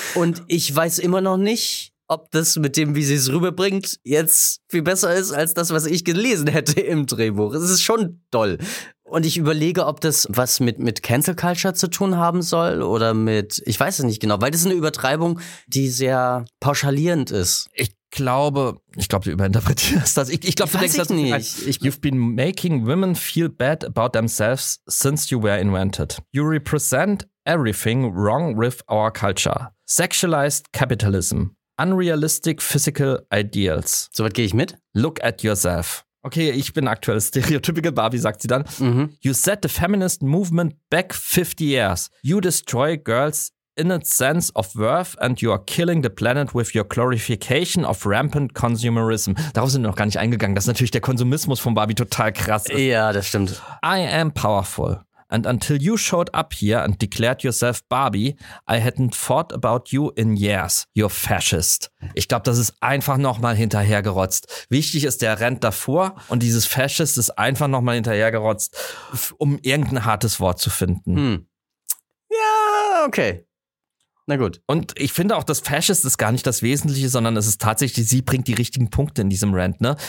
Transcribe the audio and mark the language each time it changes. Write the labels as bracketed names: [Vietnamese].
[German] Und ich weiß immer noch nicht, ob das mit dem, wie sie es rüberbringt, jetzt viel besser ist als das, was ich gelesen hätte im Drehbuch. Es ist schon toll. Und ich überlege, ob das was mit Cancel Culture zu tun haben soll oder mit, ich weiß es nicht genau, weil das ist eine Übertreibung, die sehr pauschalierend ist. Ich Ich glaube, du überinterpretierst das. Ich glaube, du denkst das nicht. [English] You've been making women feel bad about themselves since you were invented. You represent everything wrong with our culture. Sexualized capitalism. Unrealistic physical ideals. [German] So weit gehe ich mit. [English] Look at yourself. [German] Okay, ich bin aktuell [English] stereotypical Barbie, [German] sagt sie dann. [English] Mhm. You set the feminist movement back 50 years. You destroy girls in its sense of worth and you are killing the planet with your glorification of rampant consumerism. [German] Darauf sind wir noch gar nicht eingegangen, dass natürlich der Konsumismus von Barbie total krass ist. Ja, das stimmt. [English] I am powerful. And until you showed up here and declared yourself Barbie, I hadn't thought about you in years. You're fascist. [German] Ich glaube, das ist einfach nochmal hinterhergerotzt. Wichtig ist der Rent davor und dieses Fascist ist einfach nochmal hinterhergerotzt, um irgendein hartes Wort zu finden. Hm. Ja, okay. Na gut. Und ich finde auch, das Fascist ist gar nicht das Wesentliche, sondern es ist tatsächlich, sie bringt die richtigen Punkte in diesem Rant, ne?